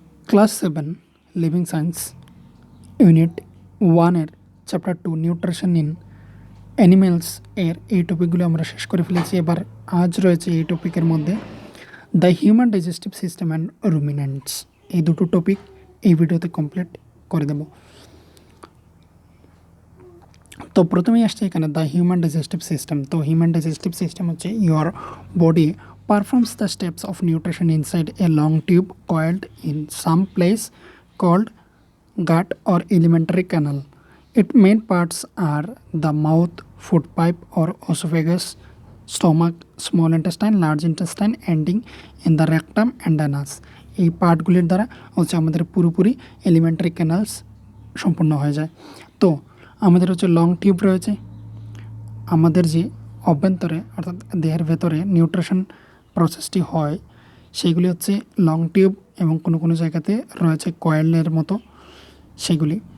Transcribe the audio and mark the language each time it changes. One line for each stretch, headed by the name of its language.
Bangla: Class 7 living science unit 1 chapter 2 nutrition in animals এই টপিকগুলো আমরা শেষ করে ফেলেছি। এবার আজ রয়েছে এই টপিকের মধ্যে the human digestive system and রুমিনেন্টস। এই দুটো টপিক এই ভিডিওতে কমপ্লিট করে দেব। তো প্রথমেই আসছে এখানে দ্য হিউম্যান ডাইজেস্টিভ সিস্টেম। তো হিউম্যান ডাইজেস্টিভ সিস্টেম হচ্ছে
English: Your body performs the steps of nutrition inside a long tube coiled in some place called gut or alimentary canal. Its main parts are the mouth, food pipe or esophagus, stomach, small intestine, large intestine, ending in the rectum and anus.
Bangla: এই পার্টগুলির দ্বারা হচ্ছে আমাদের পুরোপুরি elementary canals সম্পূর্ণ হয়ে যায়। তো আমাদের হচ্ছে লং টিউব রয়েছে, আমাদের যে অভ্যন্তরে অর্থাৎ দেহের ভেতরে নিউট্রিশন প্রসেসটি হয় সেইগুলি হচ্ছে লং টিউব এবং কোনো কোনো জায়গাতে রয়েছে কয়েলের মতো সেগুলি।